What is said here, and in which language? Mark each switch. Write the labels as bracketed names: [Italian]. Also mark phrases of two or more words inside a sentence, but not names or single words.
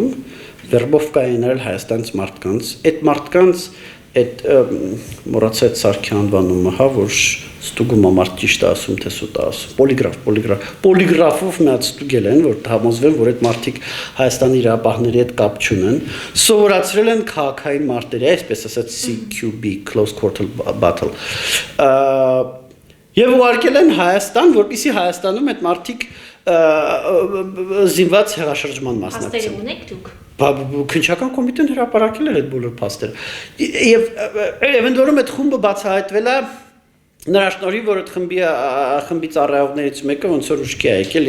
[Armenian] վերբովկա է ներել Հայաստանից մարդկանց, այդ մարդկանց այդ մոռացա այդ սարքի անվանումը, հա, որ ստուգում է մարդ ճիշտ է ասում, թե սուտ է ասում, պոլիգրաֆով մի հատ ստուգել են, որ համոզվեն, որ այդ մարդիկ Հայաստանի իրապահների հետ կապ չունեն, սովորացրել են քաղաքային մարտերի, այսպես ասած CQB, [English] close quarter battle, [Armenian] եւ ուղարկել են Հայաստան, որպեսզի Հայաստանում այդ մարդիկ զինված հեղաշրջման մասնակցեն։ Փաստեր ունեք դուք։ Քննչական կոմիտեն հրապարակել էր այդ բոլոր փաստերը։ Եվ ընդ որում այդ խումբը բացահայտվել է նրա շնորհիվ, որ այդ խմբի ծառայողներից մեկը ոնց որ ուշքի է եկել